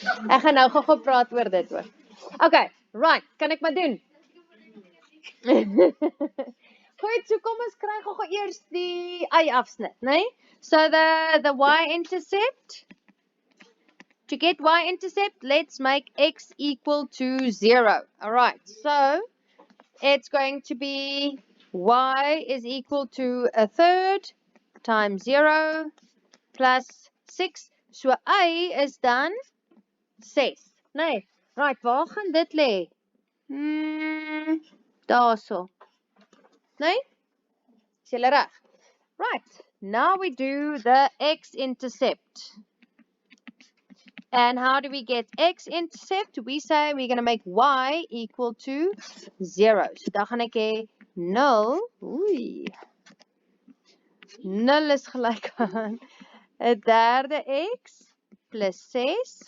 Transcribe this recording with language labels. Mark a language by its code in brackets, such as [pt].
[af] Ek gaan nou gou praat oor dit hoor. Okay, right, kan ek maar doen? Goed, so kom ons kry gou eers die y-afsnit, né? [en] So the y-intercept. To get y-intercept, let's make x equal to 0. All right, so it's going to be y is equal to 1/3 times 0 plus 6. [af] So y is dan 6. Nee, right, waar gaan dit lê? Daarso. Nee? Is julle reg? [en] Right, now we do the x-intercept. And how do we get x-intercept? We say we're going to make y equal to 0. [af] So dan gaan ek hê 0. Oei. 0 is gelyk aan 'n derde x plus 6.